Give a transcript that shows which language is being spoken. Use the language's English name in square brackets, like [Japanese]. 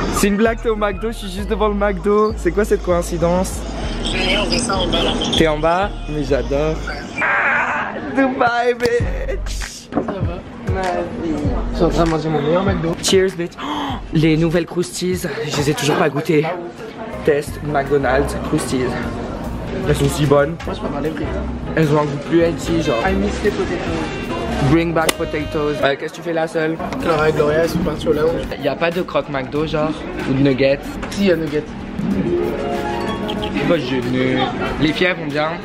[French] C'est une blague, t'es au McDo, je suis juste devant le McDo. C'est quoi cette coïncidence? On descend en bas là. T'es en bas? Mais j'adore. Ah, Dubaï, bitch! Ça va? Ma vie. Je suis en train de manger mon meilleur McDo. [English] Cheers, bitch. [French] Oh, les nouvelles Krusties, je les ai toujours pas goûtées. Test McDonald's Krusties. Elles sont si bonnes. Moi je peux parler frites. Elles ont un goût plus healthy, genre. [English] I miss [French] les [English] potatoes. Bring back potatoes. [French] Qu'est-ce que tu fais là seule? Clara et Gloria, elles sont parties au lounge. Y'a pas de croque McDo genre? Ou de nuggets? Si, il y a nuggets. Bah je Les filles vont bien.